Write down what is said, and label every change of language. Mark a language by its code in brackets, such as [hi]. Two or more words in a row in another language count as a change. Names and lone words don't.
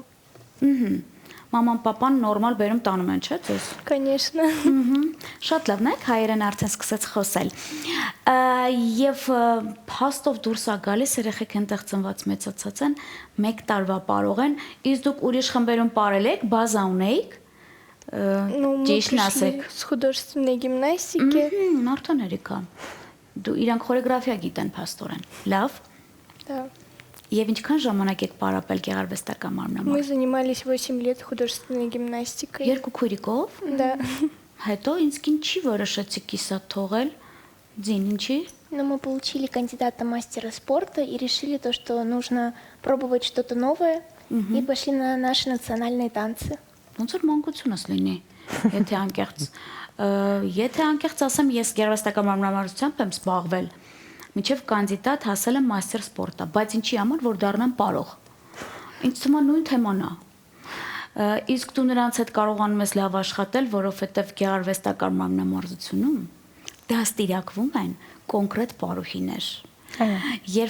[hy] Մաման, պապան նորմալ բերում տանում են, չէ՞ ձեզ։ [ru] Конечно։ [hy] Շատ լավն է, հայերեն արդեն սկսեց խոսել։ Եվ փաստով դուրս է գալիս, երեխեք այնտեղ ծնված մեծացած են, 1 տարվա պարող են, իսկ դուք ուրիշ խմբերում պարել եք, բազա ունեիք։ [ru] Ну, мы пришли с художественной гимнастики. [hy] Արդեն երիկա։ Դու իրանք խորեգրաֆիա գիտեն փաստորեն։ Լավ։ [ru] Да. [hy] Եվ ինչքան ժամանակ եք պարապել գեղարվեստական մարմնամարզությամբ։ [ru] Мы занимались 8 лет художественной гимнастикой. [hy] Երկու քույրիկով։ [ru] Да. [hy] Հետո ինձ ինչի որոշեցիք կիսա թողել։ Ձին ինչի։ [ru] Но мы получили кандидата мастера спорта и решили то, что нужно пробовать что-то новое, и пошли на наши национальные танцы. [hy] Ոնց որ մանկությունս լինի, եթե անկեղծ ասեմ, ես գեղարվեստական մարմնամարզությամբ եմ զբաղվել, մինչև կանդիդատ հասել եմ [ru] мастер спорта, [hy] բայց ինչի համար, որ դառնամ պարող։ Ինձ թվում է նույն թեման է։ Իսկ դու նրանց հետ կարողանում ես լավ աշխատել, որովհետև գեղարվեստական մարմնամարզությունում դաստիարակվում են կոնկրետ պարուհիներ։ Երբ